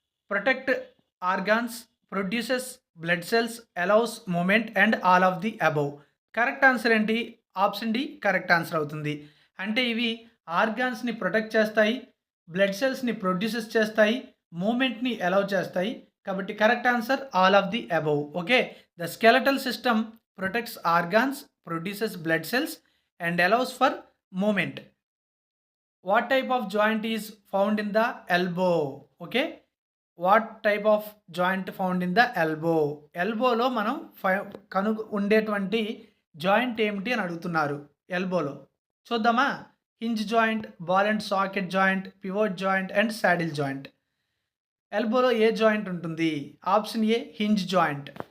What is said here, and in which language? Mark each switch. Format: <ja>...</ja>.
<en>Protect organs, produces blood cells, allows movement and all of the above.</en> <te>Correct answer ఏంటి? Option D correct answer అవుతుంది. అంటే ఇవి ఆర్గాన్స్ని protect చేస్తాయి, blood సెల్స్ని produces చేస్తాయి, మూమెంట్ని allow చేస్తాయి. కాబట్టి</te> <en>Correct answer all of the above. Okay, the skeletal system protects organs, produces blood cells and allows for movement. What type of joint is found in the elbow? Okay, what type of joint found in the elbow?</en> <te>Elbow లో మనం ఉండేటువంటి joint ఏమిటి అని అడుగుతున్నారు. ఎల్బోలో చూద్దామా?</te> <en>Hinge joint, ball and socket joint, pivot joint and saddle joint.</en> <te>ఎల్బోలో ఏ joint ఉంటుంది? Option ఏ hinge joint.</te>